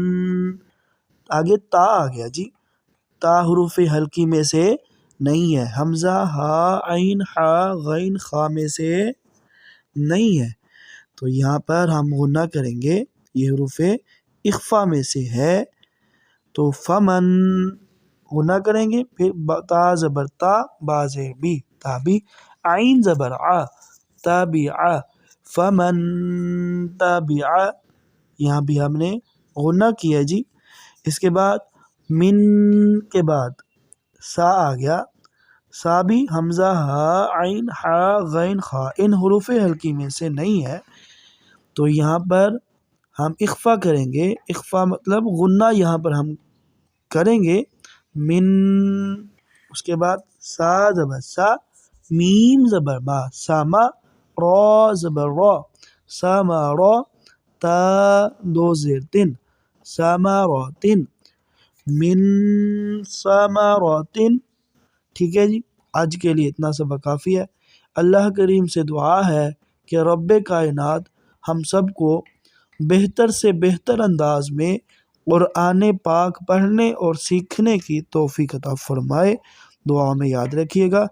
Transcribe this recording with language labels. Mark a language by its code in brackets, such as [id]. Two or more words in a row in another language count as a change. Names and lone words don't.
[ur] آگے تا آ گیا جی، تا حروف ہلکی میں سے نہیں ہے، حمزہ، ہا، عین، حا، غین، خا میں سے نہیں ہے تو یہاں پر ہم غنہ کریں گے، یہ حروف اخفا میں سے ہے تو فمن غنہ کریں گے۔ پھر تا زبر تا، با زیر بی، تابی، عین زبر ع، تابع، [ar] فمن تابع، [ur] یہاں بھی ہم نے غنہ کیا جی۔ اس کے بعد من کے بعد سا آ گیا، سا بھی حمزہ، ہا، عین، حا، غین، خا ان حروف ہلکی میں سے نہیں ہے تو یہاں پر ہم اخفا کریں گے۔ اخفا مطلب غنہ یہاں پر ہم کریں گے۔ من، اس کے بعد سا زبر سا، میم زبر ما، ساما، را زبر را، ساما را، تا دو زیر تن، ساماراتن، [ar] من ساماراتن۔ [ur] ٹھیک ہے جی، آج کے لیے اتنا سبق کافی ہے۔ اللہ کریم سے دعا ہے کہ رب کائنات ہم سب کو بہتر سے بہتر انداز میں قرآن پاک پڑھنے اور سیکھنے کی توفیق عطا فرمائے۔ دعا میں یاد رکھیے گا۔